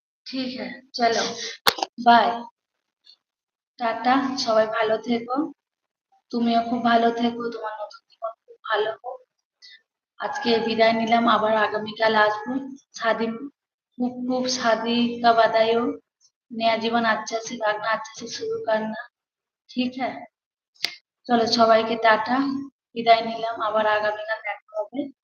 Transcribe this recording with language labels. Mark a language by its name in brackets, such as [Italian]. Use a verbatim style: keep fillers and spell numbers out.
[Hindi] ठीक है, [Bangla] চলো বাই, টাটা। সবাই ভালো থেকো, তুমিও খুব ভালো থেকো, তোমার নতুন জীবন খুব ভালো হোক। আজকে বিদায় নিলাম, আবার আগামীকাল আসবো। [Hindi] शादी खूब खूब शादी का बधाई हो, नया जीवन अच्छा से रखना, अच्छा से शुरू करना। ठीक है, [Bangla] চলো সবাইকে টাটা, বিদায় নিলাম, আবার আগামীকাল দেখা হবে।